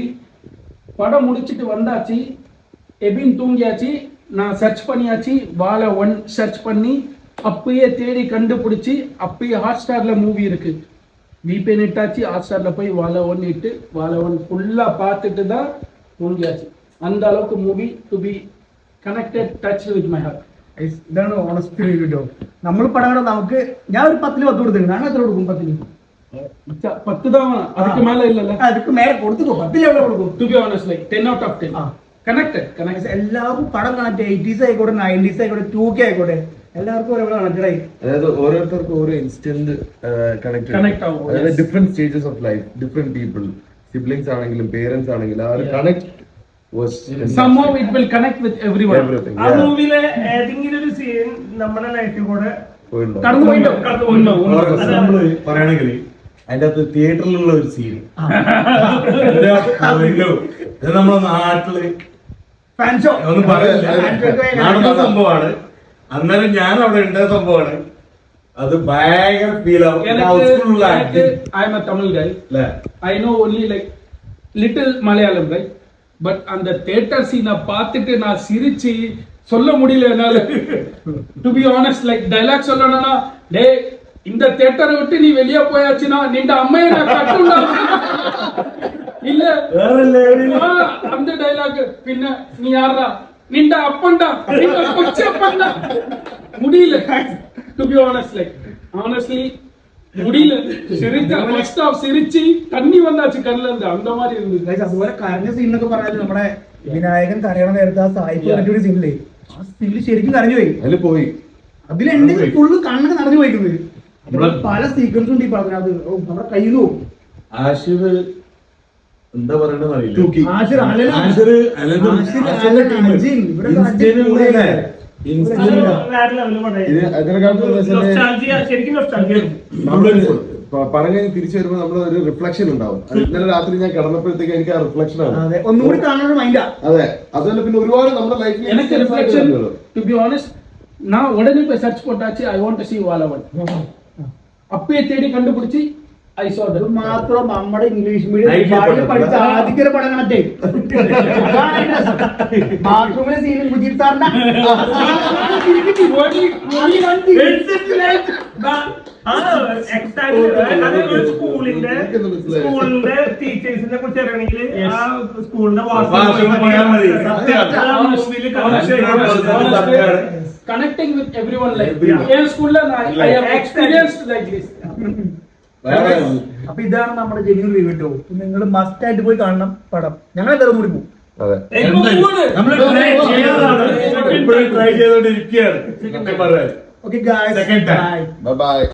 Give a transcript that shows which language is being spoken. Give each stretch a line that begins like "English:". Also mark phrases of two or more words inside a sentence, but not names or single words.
Tamil: படம் முடிச்சுட்டு வந்தாச்சு, எபின் தூங்கியாச்சு, நான் சர்ச் பண்ணியாச்சு. வாழ 1 சர்ச் பண்ணி அப்பயே தேடி கண்டுபிடிச்சி அப்பயே ஹாட் ஸ்டாரில் மூவி இருக்கு. VPN இட்டாச்சு, ஹாட் ஸ்டாரில் போய் வாழ 1 இட்டு வாழ 1 ஃபுல்லாக பார்த்துட்டு தான் தூங்கியாச்சு. அந்த அளவுக்கு
English: movie to be connected touch with my heart.
Malayalam: ഇതാണ്
English: honest review.
Malayalam: നമ്മൾ പടം നമുക്ക് ഞാൻ ഒരു 10 കൊടുത്തിട്ടുണ്ട്. ഞാൻ എത്ര കൊടുക്കും?
Tamil: 10 தான். அதுக்கு மேல இல்லல, அதுக்கு மேல கொடுத்துக்கோ. 10 எவ்வளவு கொடுക്കും?
English: to be honest like 10 out of 10 കണക്റ്റഡ്.
Malayalam: എല്ലാവർക്കും പടം കണക്ട്. 80s ആയിക്കോട്ടെ, 90s ആയിക്കോട്ടെ, 2K ആയിക്കോട്ടെ, എല്ലാവർക്കും ഒരേപോലെ കണക്റ്റഡ് ആയി. അതായത് ഓരോരുത്തർക്കും ഓരോ ഇൻസ്റ്റന്റ് കണക്ട് ആവും. അതായത്
English: different stages of life, different people,
Malayalam: സിബ്ലിംഗ്സ് ആണെങ്കിലും പേരൻസ് ആണെങ്കിലും ആ ഒരു കണക്ട്
English: somehow it will connect with everyone.
Malayalam: ആ മൂവിയിലെ ഏതെങ്കിലും ഒരു സീൻ നമ്മുടെ ലൈഫിൽ കൂടെ കടന്നു പോയിട്ടോ. നമ്മള് പറയണെങ്കിൽ അതിന്റെ അകത്ത് തിയേറ്ററിലുള്ള ഒരു സീൻ നമ്മളെ നാട്ടില്
English: fan show
Malayalam: ഒന്നും പറയില്ല, നടന്ന സംഭവമാണ്. അന്നേരം ഞാൻ അവിടെ ഉണ്ടായ സംഭവമാണ്. അത് ഭയങ്കര ഫീൽ ആവും.
English: I am a Tamil guy. I know only like little Malayalam right, but
Tamil: அந்த தியேட்டர் சீனை பார்த்துட்டு நான் சிரிச்சு சொல்ல முடியல என்னால.
English: to be honest like
Tamil: டைலாக் சொல்லணும்னா, டே இந்த தியேட்டரை விட்டு நீ வெளியே போயாச்சுன்னா நின்ற அம்மையை நான் கட்டுண்டா இல்ல அந்த டைலாக். பின்ன நீ யாரா நின்ற அப்பண்டா நின்ற கொச்ச அப்பண்டா முடியல.
English: to be honest like honestly முடியல. first half
Malayalam: സിരിച്ച് തണ്ണി വന്നാச்சு കണ്ണിൽ നിന്ന്.
Tamil: அந்த மாதிரி இருந்தது.
Malayalam: അതുപോലെ കരഞ്ഞ സീനൊക്കെ പറഞ്ഞാൽ നമ്മുടെ വിനായകൻ കരയണ നേരത്തെ ആ സായിപ്പ് ഒരു സീനില്ലേ, ആ സീനിൽ ശരിക്കും കരഞ്ഞു പോയി. അതില് പോയി അതിലെന്റെ ഫുള്ള് കണ്ണൊക്കെ നിറഞ്ഞു പോയിക്കുന്നത്. പല സീക്വൻസും ഉണ്ട് ഈ പടത്തിനകത്ത്. നമ്മുടെ കയ്യിൽ നിന്ന് പോകും. ആഷിർ എന്താ പറയണെന്ന് അറിയില്ല. പറഞ്ഞു തിരിച്ചു വരുമ്പോ നമ്മൾ ഒരു റിഫ്ലക്ഷൻ ഉണ്ടാവും. ഇന്നലെ രാത്രി ഞാൻ കിടന്നപ്പോഴത്തേക്ക് എനിക്ക് ആ റിഫ്ലക്ഷൻ ആണ്. ഒന്നുകൂടി കാണാൻ മൈൻഡാ. അതെ, അതുപോലെ പിന്നെ ഒരുപാട് നമ്മുടെ ലൈഫിൽ
Tamil: எனக்கு ரிஃப்ளெக்ஷன்
English: to be honest
Tamil: நான் உடனே போய் சர்ச் போட்டாச்சு.
English: I want to see வாழ 1
Tamil: அப்பயே தேடி கண்டுபிடிச்சி
English: I saw that.
Malayalam: മാത്രം നമ്മുടെ
English: English medium
Malayalam: പഠിച്ച ആദ്യത്തെ പടം കണക്ട്. ബാത്റൂമിലെ സീനും മുജീബ് സാറിന്റെ സ്കൂളിന്റെ ടീച്ചേഴ്സിനെ കുറിച്ച് അറിയണമെങ്കിൽ ആ സ്കൂളിന്റെ
English: connecting with everyone like in school I have experienced like this.
Malayalam: അപ്പൊ ഇതാണ് നമ്മുടെ ജെന്യൂൻ റിവ്യൂ കേട്ടോ. നിങ്ങൾ മസ്റ്റ് ആയിട്ട് പോയി കാണണം പടം. ഞങ്ങൾ എന്തായാലും കൂടി പോകും. ട്രൈ ചെയ്തോണ്ടിരിക്കുകയാണ്.
English: okay guys,
Malayalam: ബൈ.